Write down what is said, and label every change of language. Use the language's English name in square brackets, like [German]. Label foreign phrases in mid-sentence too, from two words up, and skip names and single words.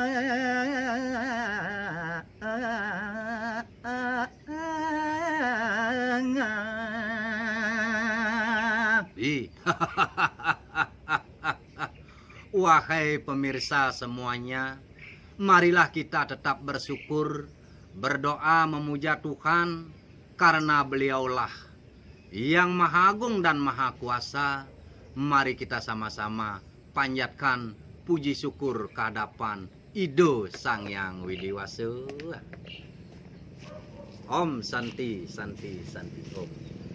[Indonesian] Wahai pemirsa semuanya, marilah kita tetap bersyukur, berdoa memuja Tuhan, karena Beliaulah yang Maha Agung dan Maha Kuasa, mari kita sama-sama panjatkan puji syukur kehadapan Ido Sang Yang Widiwasa. [Sanskrit] Om Santi Santi Santi Om.